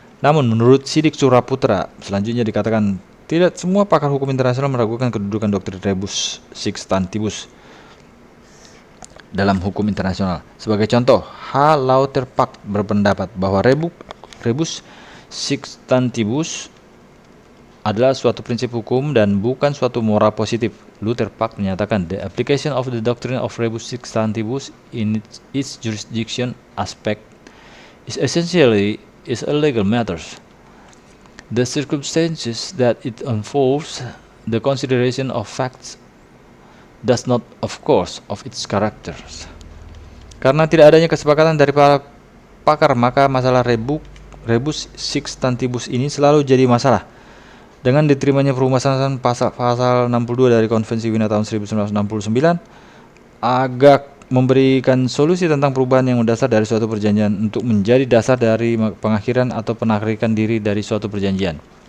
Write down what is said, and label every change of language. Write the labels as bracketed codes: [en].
[id] Namun menurut Sidik Suraputra, selanjutnya dikatakan tidak semua pakar hukum internasional meragukan kedudukan doktrin rebus sic stantibus dalam hukum internasional. Sebagai contoh, H. Lauterpacht berpendapat bahwa rebus sic stantibus adalah suatu prinsip hukum dan bukan suatu moral positif. Lauterpacht menyatakan, [en] the application of the doctrine of rebus sic stantibus in its jurisdiction aspect is essentially a legal matter. The circumstances that it involves, the consideration of facts, does not, of course, of its characters. [id] Karena tidak adanya kesepakatan dari para pakar, maka masalah rebus sic stantibus ini selalu jadi masalah. Dengan diterimanya perumusan pasal 62 dari Konvensi Wina tahun 1969, agak memberikan solusi tentang perubahan yang mendasar dari suatu perjanjian untuk menjadi dasar dari pengakhiran atau penarikan diri dari suatu perjanjian.